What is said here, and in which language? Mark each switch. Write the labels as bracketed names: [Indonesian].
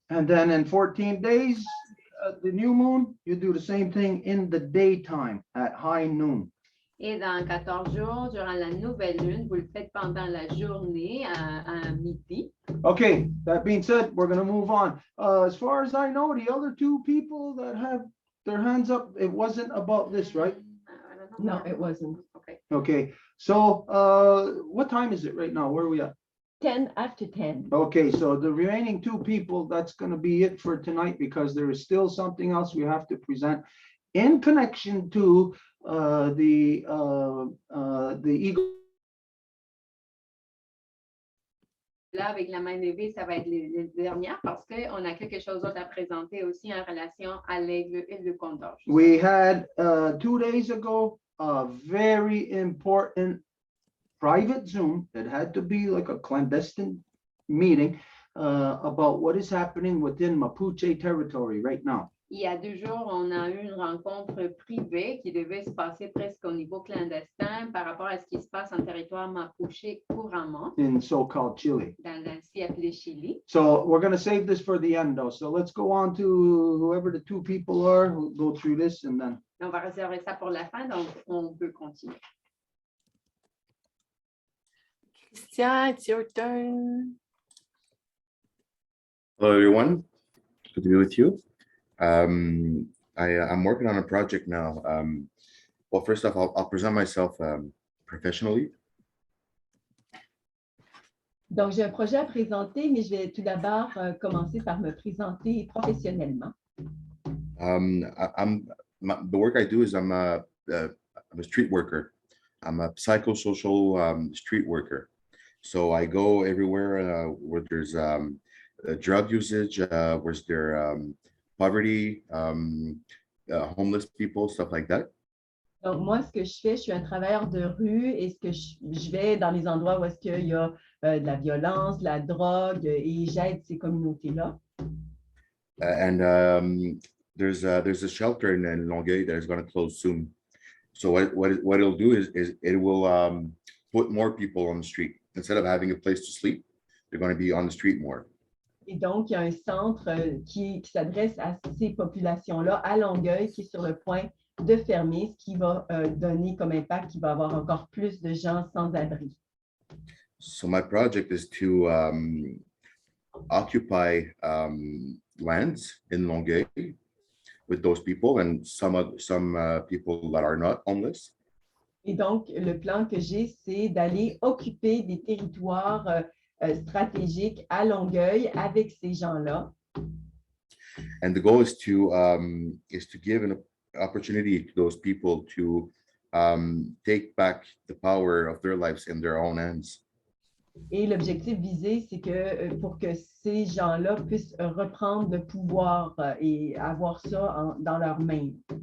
[English] And then in 14 days, the new moon, you do the same thing in the daytime at high noon. [French] Et dans 14 jours, durant la nouvelle lune, vous le faites pendant la journée à midi. [English] Okay, that being said, we're going to move on. As far as I know, the other two people that have their hands up, it wasn't about this, right? No, it wasn't. Okay. Okay, so what time is it right now? Where are we at? 10 after 10. Okay, so the remaining two people, that's going to be it for tonight because there is still something else we have to present in connection to the eagle. [French] Là, avec la main levée, ça va être les dernières parce qu'on a quelque chose d'autre à présenter aussi en relation à l'aigle et le condor. [English] We had 2 days ago a very important private Zoom that had to be like a clandestine meeting about what is happening within Mapuche territory right now. [French] Il y a 2 jours, on a eu une rencontre privée qui devait se passer presque au niveau clandestin par rapport à ce qui se passe en territoire mapuche couramment, [English] In so-called Chile. [French] dans l'ancien appelé Chili. [English] So we're going to save this for the end though. So let's go on to whoever the two people are who go through this and then. [French] On va réserver ça pour la fin, donc on peut continuer. [English] Christian, it's your turn. Hello, everyone. Good to be with you. I'm working on a project now. Well, first off, I'll present myself professionally. [French] Donc, j'ai un projet à présenter, mais je vais tout d'abord commencer par me présenter professionnellement. [English] The work I do is I'm a street worker. I'm a psychosocial street worker. So I go everywhere where there's drug usage, where there's poverty, homeless people, stuff like that. [French] Donc, moi, ce que je fais, je suis un travailleur de rue et ce que je vais dans les endroits où est-ce qu'il y a de la violence, de la drogue et j'aide ces communautés-là. [English] And there's a shelter in Longueuil that is going to close soon. So what it'll do is it will put more people on the street. Instead of having a place to sleep, they're going to be on the street more. [French] Et donc, il y a un centre qui s'adresse à ces populations-là à Longueuil, qui est sur le point de fermer, ce qui va donner comme impact qu'il va y avoir encore plus de gens sans abri. [English] So my project is to occupy lands in Longueuil with those people and some people that are not homeless. [French] Et donc, le plan que j'ai, c'est d'aller occuper des territoires stratégiques à Longueuil avec ces gens-là. [English] And the goal is to give an opportunity to those people to take back the power of their lives in their own hands. [French] Et l'objectif visé, c'est que pour que ces gens-là puissent reprendre le pouvoir et avoir ça dans leurs mains.